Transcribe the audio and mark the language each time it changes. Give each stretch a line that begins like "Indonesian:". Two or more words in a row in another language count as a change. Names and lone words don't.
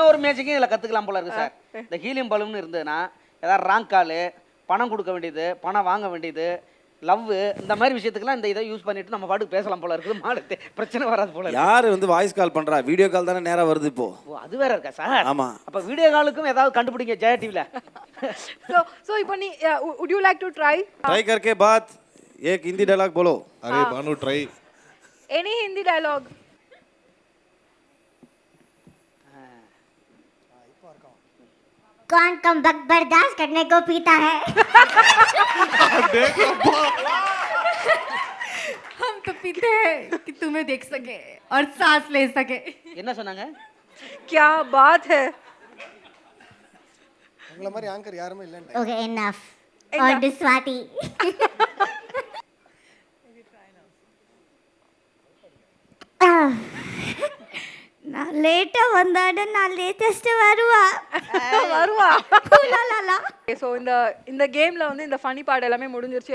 Tamil: இன்னொரு மேஜிக்கும் இதில் கற்றுக்கலாம் போல இருக்கு சார். இந்த ஹீலியம் பலூன் இருந்ததுன்னா ஏதாவது
English: wrong call,
Tamil: பணம் கொடுக்க வேண்டியது, பணம் வாங்க வேண்டியது, லவ், இந்த மாதிரி விஷயத்துக்குலாம் இந்த இதை யூஸ் பண்ணிட்டு நம்ம பாட்டுக்கு பேசலாம் போல இருக்குது. மாடு பிரச்சனை வராது போல. யார் வந்து
English: voice call
Tamil: பண்றா?
English: video call
Tamil: தானே நேரா வருது இப்போ. ஓ அது வேற இருக்கா சார்? ஆமா. அப்ப
English: video call
Tamil: ஏதாவது கண்டுபிடிங்க ஜெயா டிவில.
English: So
Tamil: இப்போ நீ
English: would you like to try?
Hindi: ट्राई करके बात एक हिंदी डायलॉग बोलो. अरे बानू ट्राई.
English: Any Hindi dialogue?
Hindi: कौन कम वक्त बर्दाश्त करने को पीता है? हम तो पीते हैं कि तुम्हें देख सके और सांस ले सके.
Tamil: என்ன சொன்னாங்க?
Hindi: क्या बात है.
Tamil: உங்கள மாதிரி ஆங்கர் யாருமே இல்ல.
English: Okay, enough. On to Swati.
Tamil: நான் லேட்டா வந்தாட நான் லேட்டஸ்ட் வருவா. ஸோ இந்த கேம்ல வந்து இந்த
English: funny part
Tamil: எல்லாமே முடிஞ்சிருச்சு.